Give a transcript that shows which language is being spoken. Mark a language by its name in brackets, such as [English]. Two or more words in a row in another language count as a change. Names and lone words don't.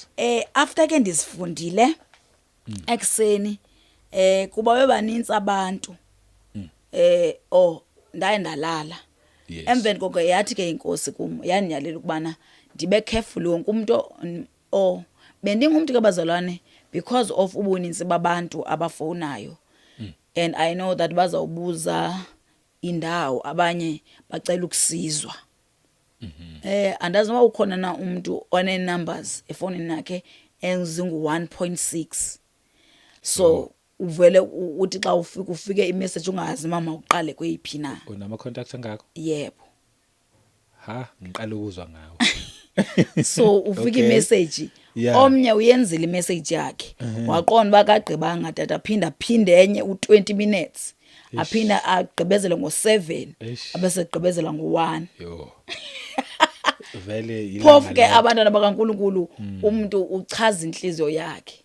[Xhosa] After ke ndizifundile ekseni kuba bebanintsi abantu ndaye ndalala. [English] Yes. [Xhosa] Emveni koko yathi ke inkosi kum yanyalela ukubana ndibe careful wonke umuntu bendingumntu ke bazalwane [English] because of [Xhosa] ubuninzi babantu abafowunayo, [English] and I know that [Xhosa] bazawubuza indawo, abanye bacela ukusizwa. Andazi noba ukhona na umuntu one-numbers efowunini yakhe ezingu-1.6. So uvele uthi xa ufike imessage ungazi mama uqale kweyiphi na. Unama-contacts angako? [Zulu] Yebo. Ha, ngiqala ukuzwa ngawo. [Xhosa] So ufika [English] Okay. [Xhosa] imessage, [English] Yeah. [Xhosa] omnye uyenzile imessage yakhe, waqonda uba kagqibanga tata, aphinde enye u-20 minutes, aphinda agqibezele ngo-7, Eish. abesegqibezela ngo-1. [Zulu] Yo. Vele [Xhosa] Phofu ke abantwana bakaNkulunkulu umuntu uchaza inhliziyo yakhe.